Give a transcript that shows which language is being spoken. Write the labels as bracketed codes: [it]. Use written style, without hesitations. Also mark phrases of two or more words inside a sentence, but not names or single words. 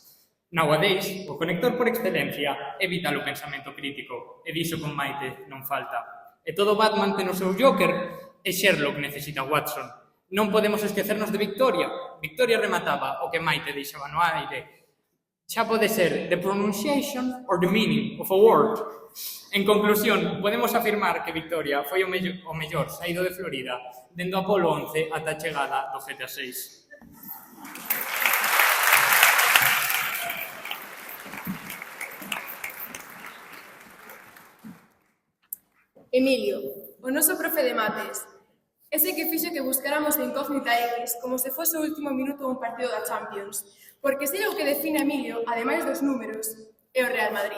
[gl] Nowadays, o conector por excelencia é vital o pensamento crítico. E diso con Maite non falta. E todo Batman ten o seu Joker e Sherlock necesita Watson. Non podemos esquecernos de Victoria. Victoria remataba o que Maite deixaba no aire. Xa pode ser [en] the pronunciation or the meaning of a word. [gl] En conclusión, podemos afirmar que Victoria foi o mellor saído de Florida dende o Apolo 11 ata a chegada do GTA 6. Emilio, o noso profe de mates, ese que fixo que buscáramos a incógnita X como se fose o último minuto dun partido da Champions, porque sei o que define a Emilio, ademais dos números, é o Real Madrid.